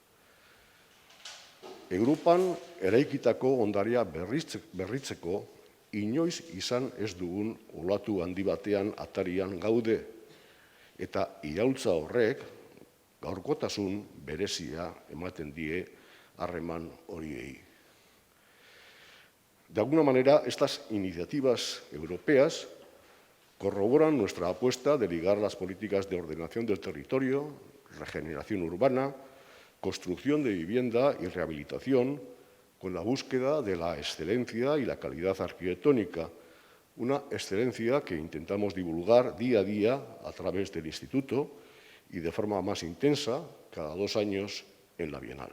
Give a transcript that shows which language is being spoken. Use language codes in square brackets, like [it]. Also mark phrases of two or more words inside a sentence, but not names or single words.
[eu] Europan eraikitako ondarea berritzeko inoiz izan ez dugun olatu handi batean atarian gaude, eta iraultza horrek gaurkotasun berezia ematen die harreman horiei. [es] De alguna manera, estas iniciativas europeas corroboran nuestra apuesta de ligar las políticas de ordenación del territorio, regeneración urbana, construcción de vivienda y rehabilitación con la búsqueda de la excelencia y la calidad arquitectónica, una excelencia que intentamos divulgar día a día a través del Instituto y de forma más intensa cada 2 años en la Bienal.